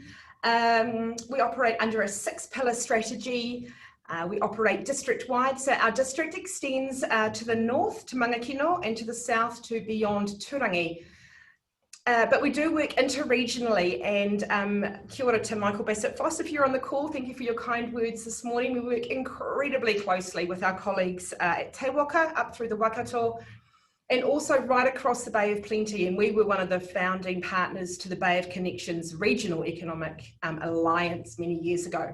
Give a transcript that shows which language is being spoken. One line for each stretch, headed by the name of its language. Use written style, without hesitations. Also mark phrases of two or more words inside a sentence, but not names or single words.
English: We operate under a 6-pillar strategy. We operate district-wide, so our district extends to the north to Mangakino and to the south to beyond Turangi. But we do work interregionally, and
Māori: kia ora
English: to Michael Bassett-Foss, if you're on the call, thank you for your kind words this morning. We work incredibly closely with our colleagues at Te Waka, up through the Waikato, and also right across the Bay of Plenty, and we were one of the founding partners to the Bay of Connections Regional Economic Alliance many years ago.